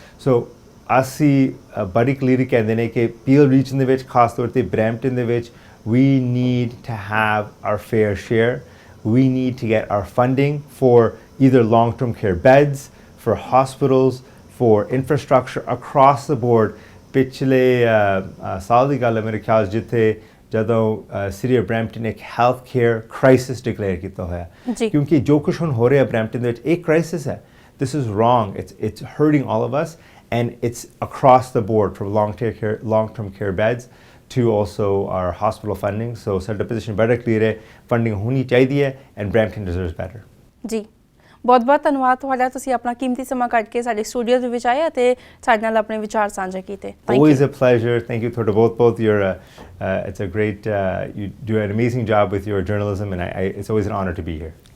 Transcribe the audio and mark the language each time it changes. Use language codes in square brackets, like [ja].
[pa] ਸੋ ਅਸੀਂ ਬੜੀ ਕਲੀਅਰਲੀ ਕਹਿੰਦੇ ਨੇ ਕਿ ਪੀਲ ਰੀਜਨ ਦੇ ਵਿੱਚ ਖਾਸ ਤੌਰ 'ਤੇ ਬਰੈਂਪਟਨ ਦੇ ਵਿੱਚ [en] We need to have our fair share. We need to get our funding for either long-term care beds, for hospitals, for infrastructure across the board. [hi] पिछले साल [pa] ਦੀ ਗੱਲ ਹੈ ਮੇਰੇ ਖਿਆਲ ਜਿੱਥੇ ਜਦੋਂ ਸਿਟੀ ਆਫ ਬਰੈਂਪਟਨ ਇੱਕ ਹੈਲਥ ਕੇਅਰ ਕ੍ਰਾਈਸਿਸ ਡਿਕਲੇਅਰ ਕੀਤਾ ਹੋਇਆ ਜੀ। ਕਿਉਂਕਿ ਜੋ ਕੁਛ ਹੁਣ ਹੋ ਰਿਹਾ ਬਰੈਂਪਟਨ ਦੇ ਵਿੱਚ ਇਹ ਕ੍ਰਾਈਸਿਸ ਹੈ [en] this is wrong it's hurting all of us and it's across the board from long-term care beds to also our hospital funding so [pa] ਸਾਡਾ position ਬੜਾ clear ਹੈ funding ਹੋਣੀ ਚਾਹੀਦੀ ਹੈ [en] and Brampton deserves better [pa] ਜੀ ਬਹੁਤ-ਬਹੁਤ ਧੰਨਵਾਦ ਤੁਹਾਡਾ ਤੁਸੀਂ ਆਪਣਾ ਕੀਮਤੀ ਸਮਾਂ ਕੱਢ ਕੇ ਸਾਡੇ ਸਟੂਡੀਓ ਦੇ ਵਿੱਚ ਆਏ ਅਤੇ ਸਾਡੇ ਨਾਲ ਆਪਣੇ ਵਿਚਾਰ ਸਾਂਝੇ ਕੀਤੇ [en] always a pleasure thank you [pa] ਤੁਹਾਡਾ ਬਹੁਤ [en] you're it's a great you do an amazing job with your journalism and it's always an honor to be here